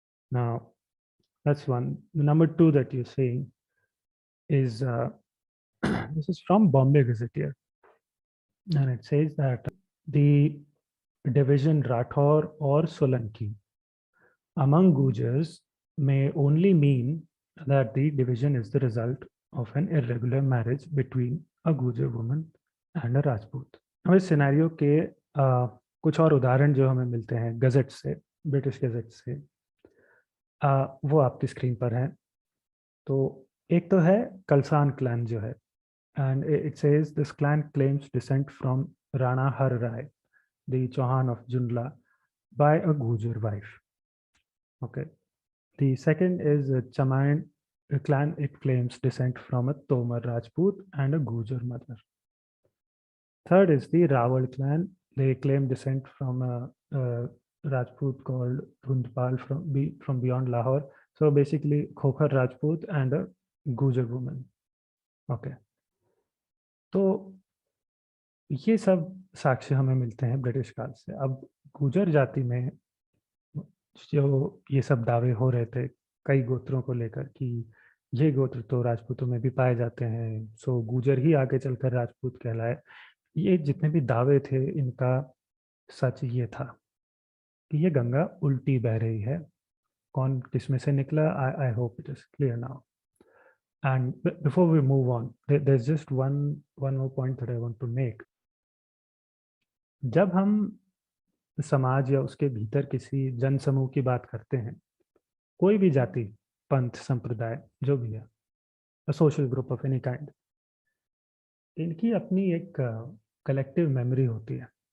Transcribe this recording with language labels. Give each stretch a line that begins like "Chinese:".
English: Now, that's one. The number two that you're saying is this is from Bombay Gazetteer, and it says that the division Rathor or Solanki among Gujars may only mean that the division is the result of an irregular marriage between a Gujar woman and a Rajput.
Hindi: अब इस scenario के कुछ और उदाहरण जो हमें मिलते हैं गजेट से, ब्रिटिश गजेट से, वो आपकी स्क्रीन पर है. तो एक तो है कलसान क्लैन जो है,
English: and it says this clan claims descent from Rana Har Rai, the Chauhan of Jundla, by a Gujar wife. Okay. The second is Chamain clan. It claims descent from a Tomar Rajput and a Gujar mother. Third is the Rawal clan. They claim descent from a Rajput called Dhundpal from beyond Lahore. So basically, Khokhar Rajput and a Gujar woman. Okay.
Hindi: तो ये सब साक्ष्य हमें मिलते हैं British काल से. अब गुजर जाति में जो ये सब दावे हो रहे थे कई गोत्रों को लेकर कि ये गोत्र तो राजपूतों में भी पाए जाते हैं, सो गुर्जर ही आगे चलकर राजपूत कहलाए। ये जितने भी दावे थे, इनका सच ये था कि ये गंगा उल्टी बह रही है। कौन किस में से निकला,
English: I hope it is clear now. And before we move on, there's just one more point that I want to make.
Hindi: जब हम समाज या उसके भीतर किसी जन समूह की बात करते हैं, कोई भी जाति, पंथ, संप्रदाय, जो भी है,
English: social group of any kind,
Hindi: इनकी अपनी एक कलेक्टिव मेमोरी होती है।